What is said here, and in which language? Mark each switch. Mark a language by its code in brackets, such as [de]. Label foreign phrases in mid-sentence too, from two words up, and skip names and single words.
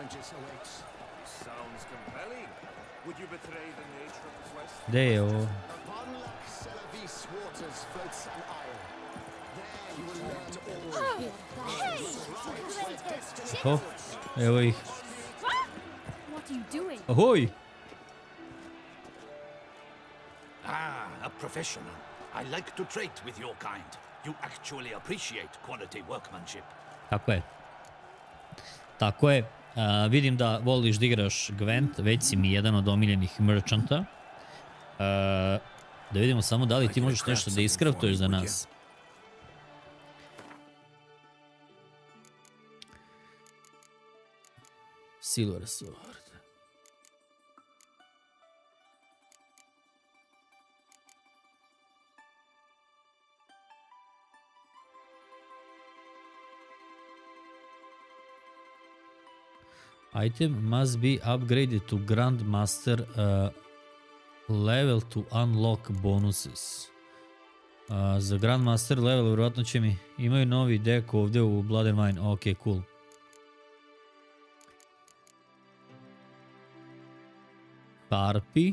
[sr] Gde je ovo? O, evo ih. Ahoj! [en] Ah, a professional. I like to trade with your kind. You actually appreciate quality workmanship. [sr] Tako je. Tako je. Vidim da voliš da igraš Gwent, već si mi jedan od omiljenih merchanta. Da vidimo samo da li ti možeš nešto da iskraftuješ za nas. Silver Sword. [en] Item must be upgraded to Grandmaster level to unlock bonuses. [sr] Za [en] Grandmaster level [sr] vjerojatno će mi... Imaju novi deck ovdje u Blood and Wine. [en] Ok, cool. [sr] Harpi.